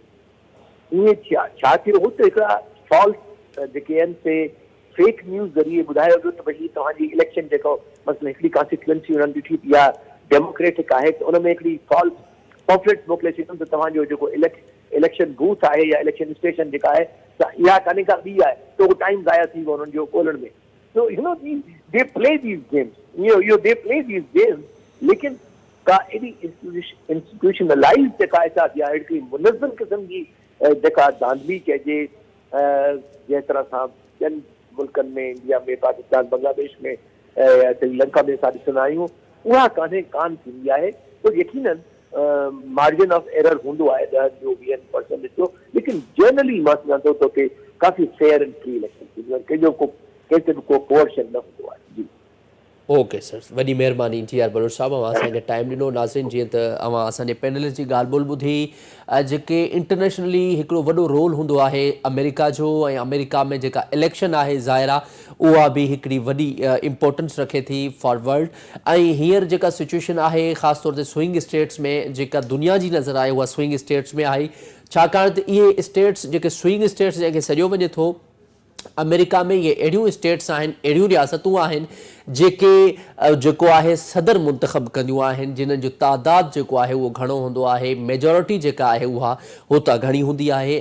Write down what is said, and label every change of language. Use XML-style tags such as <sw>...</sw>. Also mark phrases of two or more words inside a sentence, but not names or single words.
<sd>उहे छा थियो हो त हिकिड़ा फॉल्स जेके आहिनि से</sd> <en>fake news</en> <sd>ज़रिए ॿुधायो वियो त भई तव्हांजी इलेक्शन जेको मसइलो हिकिड़ी कॉन्स्टिट्यूएंसी हुननि ॾिठी या डेमोक्रेटिक आहे त उन में हिकिड़ी</sd> <en>false pamphlets</en> <sd>मोकिले छॾियूं त तव्हांजो जेको</sd> <en>election booth</en> <sd>आहे या</sd> <en>election station</en> <sd>जेका आहे त इहा कान्हे का ॿी आहे, त उहो टाइम ज़ाया थी वियो हुननि जो ॻोल्हण में।</sd> <en>so you know they play these games, they play these games,</en> <sd>लेकिन का एॾी इंस्टीट्यूशनलाइज़ जेका आहे या हिकिड़ी मुनज़्ज़म क़िस्म जी जेका धांधली चइजे, जंहिं तरह सां ॿियनि मुल्कनि में, इंडिया में, पाकिस्तान, बांग्लादेश में, श्रीलंका में असां ॾिसंदा आहियूं, उहा कान थींदी आहे। तो यकीनन</sd> <en>margin of error</en> <sd>हूंदो आहे 10 जो 20% जो, लेकिन जनरली मां सम्झां थो कि काफ़ी</sd> <en>fair and free election</en> <sd>थींदियूं आहिनि, कंहिंजो बि को कोर्शन न हूंदो आहे। जी</sd> <en>okay sir,</en> <sd>वॾी महिरबानी जी आर बलोच साहब, अवां असांखे टाइम ॾिनो। नाज़रीन, जीअं त अवां असांजे पैनलिस्ट जी ॻाल्हि ॿोल ॿुधी, जेके इंटरनेशनली हिकिड़ो वॾो रोल हूंदो आहे अमेरिका जो, ऐं अमेरिका में जेका इलेक्शन आहे ज़ाहिर आहे उहा बि हिकिड़ी वॾी इम्पोर्टेंस रखे थी</sd> <en>for world.</en> <sd>ऐं हींअर जेका सिचुएशन आहे ख़ासि तौर ते</sd> <en>swing states</en> <sd>में, जेका दुनिया जी नज़र आहे उहा</sd> <en>swing states</en> <sd>में आहे, छाकाणि त इहे स्टेट्स जेके</sd> <en>swing states</en> <sd>जंहिंखे सॼो वञे थो, अमेरिका में इहे अहिड़ियूं स्टेट्स आहिनि, अहिड़ियूं रियासतूं आहिनि जेको आहे सदर मुंतख़ब कंदियूं आहिनि, जिन्हनि जो तादादु जेको आहे उहो घणो हूंदो आहे, मेजॉरिटी जेका आहे उहा हुतां घणी हूंदी आहे।</sd>